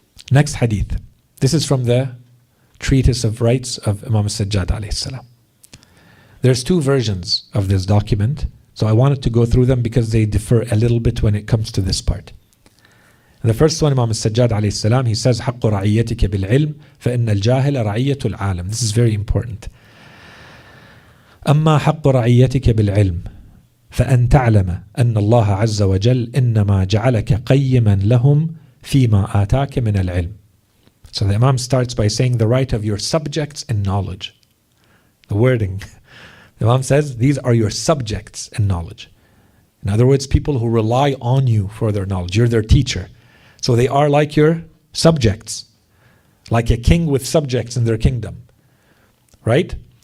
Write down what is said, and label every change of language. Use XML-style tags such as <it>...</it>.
<en>Next hadith. This is from the Treatise of Rights of Imam Sajjad alayhi salam. There's two versions of this document, so I wanted to go through them because they differ a little bit when it comes to this part. The first one, Imam Sajjad alayhi salam, he says,</en> <ar>حَقُّ رَعِيَّتِكَ بِالْعِلْمِ فَإِنَّ الْجَاهِلَ رَعِيَّةُ الْعَالَمِ.</ar> <en>This is very important.</en> <ar>أما حق رعيتك بالعلم فأن تعلم أن الله عز وجل إنما جعلك قيما لهم فيما آتاك من العلم.</ar> <en>So the Imam starts by saying the right of your subjects in knowledge. The wording. The Imam says these are your subjects in knowledge. In other words, people who rely on you for their knowledge. You're their teacher. So they are like your subjects. Like a king with subjects in their kingdom. Right?</en>